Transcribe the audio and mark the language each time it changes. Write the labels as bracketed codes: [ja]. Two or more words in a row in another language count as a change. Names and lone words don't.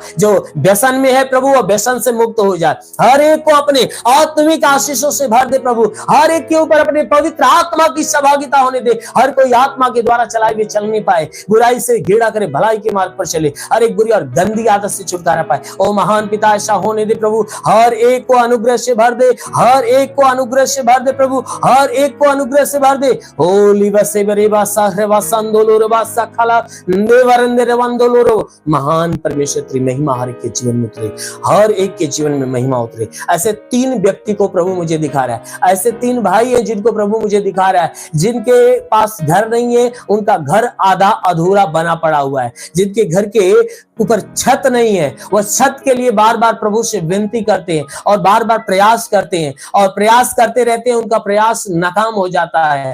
[hi] जो व्यसन में है प्रभु, वो व्यसन से मुक्त हो जाए, हर एक को अपने आत्मिक आशीषों से भर दे प्रभु, हर एक के ऊपर अपने पवित्र आत्मा की सहभागिता होने दे, हर कोई आत्मा के द्वारा चलाए हुए चल नहीं पाए, बुराई से घृणा करे, भलाई के मार्ग पर चले, हर एक बुरी और गंदी आदत से छुटकारा पाए। ओ महान पिता, ऐसा होने दे प्रभु, हर एक को अनुग्रह से भर दे, हर एक को अनुग्रह से भर दे प्रभु, हर एक को अनुग्रह से भर दे। होली बसे बरेबा साहरेबा संदोलोरबा सखला नेवरंदे रवंदोलोरो। महान परमेश्वर, तेरी महिमा हर एक के जीवन में उतरे, हर एक के जीवन में महिमा उतरे। ऐसे 3 व्यक्ति को प्रभु मुझे दिखा रहा है, ऐसे 3 भाई हैं जिनको प्रभु मुझे दिखा रहा है, जिनके पास घर नहीं है, उनका घर आधा अधूरा बना पड़ा हुआ है, जिनके घर के ऊपर छत नहीं है, वह छत के लिए बार बार प्रभु से विनती करते हैं और बार बार प्रयास करते हैं और प्रयास करते रहते हैं, उनका प्रयास नाकाम हो जाता है।